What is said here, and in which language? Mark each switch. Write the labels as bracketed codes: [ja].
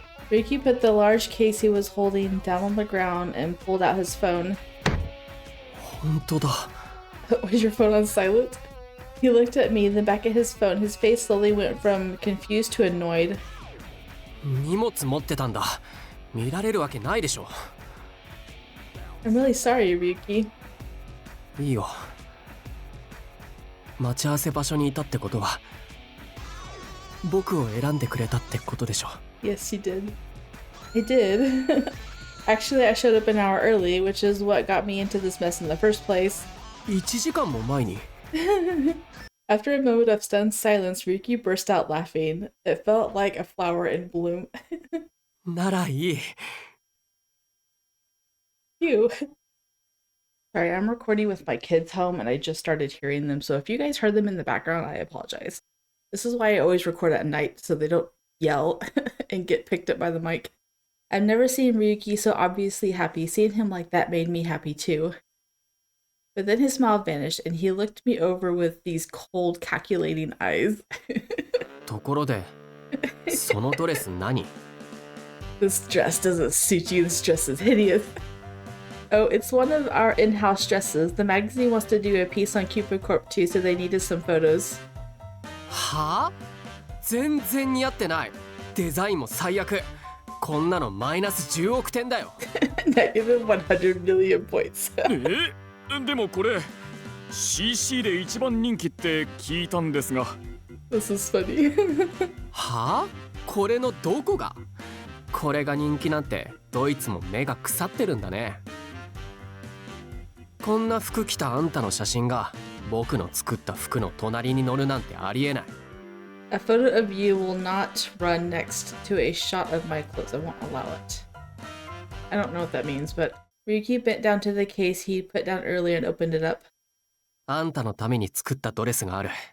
[en] Ryuki put the large case he was holding down on the ground and pulled out his phone. [ja] 本当だ。 [en] Was your phone on silent? He looked at me, then back at his phone. His face slowly went from confused to annoyed. [ja] 荷物持ってたんだ。見られるわけないでしょ。 [en] I'm really sorry, Ryuki. [ja] いいよ。待ち合わせ場所にいたってことは、僕を選んでくれたってことでしょ。 [en] Yes, you did. I did. Actually, I showed up an hour early, which is what got me into this mess in the first place. [ja] 1時間も前に。 [en] After a moment of stunned silence, Ryuki burst out laughing. It felt like a flower in bloom. [ja] ならいい。 [en] You. Sorry, I'm recording with my kids home and I just started hearing them, so if you guys heard them in the background, I apologize. This is why I always record at night, so they don't yell and get picked up by the mic. I've never seen Ryuki so obviously happy. Seeing him like that made me happy too. But then his smile vanished and he looked me over with these cold, calculating eyes. [ja] ところで、そのドレス何？ [en] This dress doesn't suit you. This dress is hideous. Oh, it's one of our in-house dresses. The magazine wants to do a piece on Cupid Corp too, so they needed some photos. [ja] はあ？全然似合ってない。デザインも最悪。こんなのマイナス10億点だよ。 [en] Negative 100 million points. [ja] でもこれ CC で一番人気って聞いたんですが。 [en] This is funny. [ja] はあ？これのどこが？これが人気なんてどいつも目が腐ってるんだね。こんな服着たあんたの写真が僕の作った服の隣に載るなんてありえない。 [en] A photo of you will not run next to a shot of my clothes. I won't allow it. I don't know what that means, but Ryuki bent down to the case he put down earlier and opened it up. [ja] あんたのために作ったドレスがある。